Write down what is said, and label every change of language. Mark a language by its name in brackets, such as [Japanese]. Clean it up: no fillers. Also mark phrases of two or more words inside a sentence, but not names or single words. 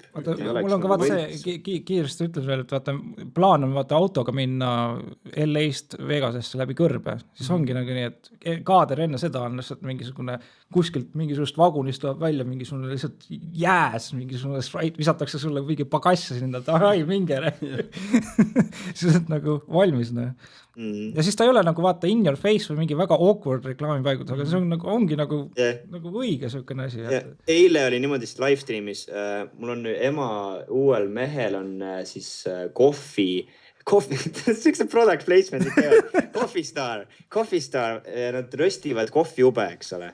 [Estonian] Mul on ka see, kiiresti ütles veel, et plaan on autoga minna LA-st Vegasesse läbi kõrbe. Siis ongi nagu nii, et kaader enne seda on lihtsalt mingisugune kuskilt mingisugust vagunist tuleb välja mingisugune lihtsalt jääs, mingisugune Sprite, visatakse sulle mingi pagassi sinna, et minge. Siis on nagu valmis. Ja siis ta ei ole nagu vaata [English] in your face [Estonian] või mingi väga awkward reklaamipaigut, aga see on nagu, ongi nagu õige selline asi. Eile oli niimoodi [English] live streamis, [Estonian] mul on ema uuel mehel on siis kohvi, see [English] product placement, [Estonian] Coffee Star, nad röstivad kohviube, eks ole.